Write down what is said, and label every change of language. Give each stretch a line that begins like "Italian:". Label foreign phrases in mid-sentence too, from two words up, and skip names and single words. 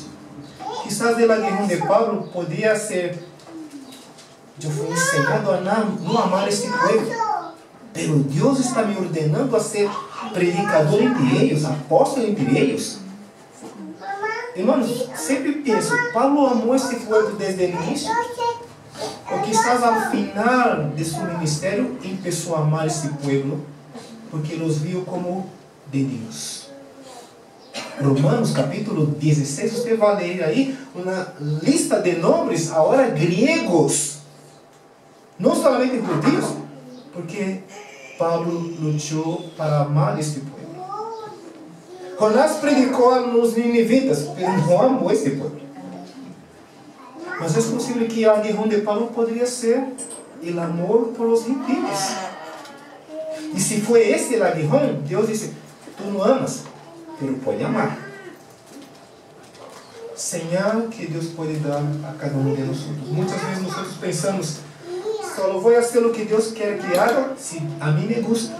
Spanish: Quizás el aguijón de Pablo podría ser, yo fui enseñado a no amar a este pueblo, pero Dios está me ordenando a ser predicador entre ellos, apóstolo entre ellos. Hermanos,
Portuguese: sempre penso, Pablo amou
Spanish: este pueblo
Portuguese: desde o início, ou quizás ao final de seu ministério começou a amar
Spanish: este pueblo,
Portuguese: porque los viu como de Deus. Romanos capítulo 16, você vai ler aí uma lista de nomes, agora griegos, não somente judíos, porque Pablo lutou para amar este pueblo. Jonás predicou a
Spanish: los ninivitas, pero
Portuguese: não amou
Spanish: este pueblo.
Portuguese: Mas é possível que o aguijón de Pablo poderia ser o amor por
Spanish: los gentiles.
Portuguese: E se foi esse o aguijón, Deus disse, tu não amas, pero pode amar. Señal que Deus pode dar a cada um de nós. Muitas vezes nós pensamos, só vou fazer o que Deus quer que haga, se a mim
Spanish: me gusta.